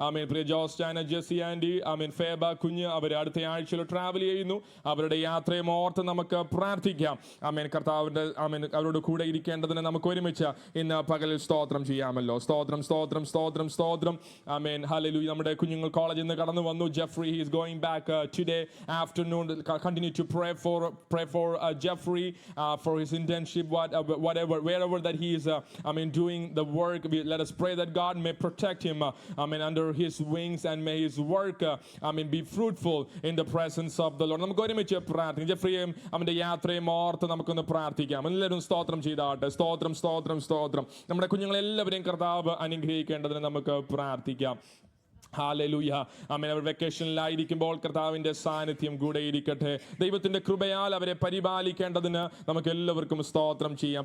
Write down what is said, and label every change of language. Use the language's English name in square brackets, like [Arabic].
[Malayalam] പ്രിയ ജോസ്റ്റാന, Jessy Andy, Feba കുഞ്ഞ് അവർ അടുത്ത ആഴ്ചയിൽ ട്രാവൽ ചെയ്യുന്നു. അവരുടെ യാത്രയും ഓർത്ത് നമുക്ക് പ്രാർത്ഥിക്കാം. കർത്താവിൻ്റെ അവരോട് കൂടെ ഇരിക്കേണ്ടതിന് നമുക്ക് ഒരുമിച്ച് ഇന്ന് പകലിൽ സ്തോത്രം ചെയ്യാമല്ലോ. സ്തോത്രം സ്തോത്രം സ്തോത്രം സ്തോത്രം. ഹല്ലേലൂയ. നമ്മുടെ കുഞ്ഞുങ്ങൾ കോളേജിൽ നിന്ന് കടന്നു വന്നു. [English] Jeffrey is going back today afternoon. Continue to pray for Jeffrey for his internship, wherever that he is doing the work. Let us pray that God may protect him under his wings, and may his work be fruitful in the presence of the Lord. [Malayalam] നമുക്ക് ഒരുമിച്ച് പ്രാർത്ഥിക്കാം. ജെഫ്രിയും അവന്റെ യാത്രയും ഓർത്ത് നമുക്കൊന്ന് പ്രാർത്ഥിക്കാം. എല്ലാവരും സ്തോത്രം ചെയ്താട്ടെ. സ്തോത്രം സ്തോത്രം സ്തോത്രം. നമ്മുടെ കുഞ്ഞുങ്ങളെല്ലാവരെയും കർത്താവ് അനുഗ്രഹിക്കേണ്ടതിന് നമുക്ക് പ്രാർത്ഥിക്കാം. ഹല്ലേലൂയ. അവർ വെക്കേഷനിലായിരിക്കുമ്പോൾ കർത്താവിൻ്റെ സാന്നിധ്യം കൂടെ ഇരിക്കട്ടെ. ദൈവത്തിൻ്റെ കൃപയാൽ അവരെ പരിപാലിക്കേണ്ടതിന് നമുക്ക് എല്ലാവർക്കും സ്തോത്രം ചെയ്യാം.